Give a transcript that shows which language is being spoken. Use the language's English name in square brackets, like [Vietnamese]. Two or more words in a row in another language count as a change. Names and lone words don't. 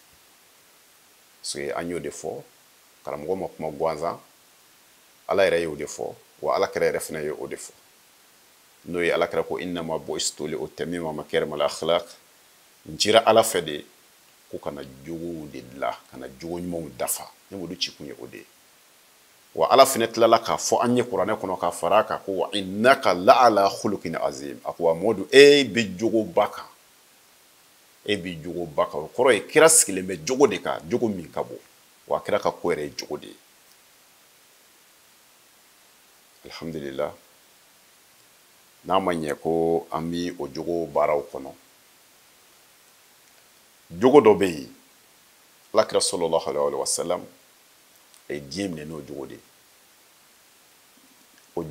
[Bambara] parce que an y'o de fɔ karamɔgɔ ma kuma gansan ala yɛrɛ y'o de fɔ wa alakira yɛrɛ fana ye o de fɔ n'o ye alakira ko [Arabic] إنما بعثت لأتمم مكارم الأخلاق [Bambara] n cira ala fɛ de ko kana jogow de dilan kana jogo ɲumanw dafa ne m'olu ci kun ye o de ye wa ala fana tilala k'a fɔ an ye kuranɛ kɔnɔ k'a fara kan ko [Arabic] وإنك لعلى خلق عظيم [Bambara] a ko wa Mɔdu e bɛ jogoba kan e bɛ jogoba kan o kɔrɔ ye kira sigilen bɛ jogo de kan jogo min ka bon wa kira ka ko yɛrɛ ye jogo de ye alhamdulillah n'a ma ɲɛ ko an bi o jogo baaraw kɔnɔ jogo dɔ bɛ yen alakira [Arabic] صلى الله عليه وسلم [Bambara] a ye diɲɛ minɛ n'o jogo de ye o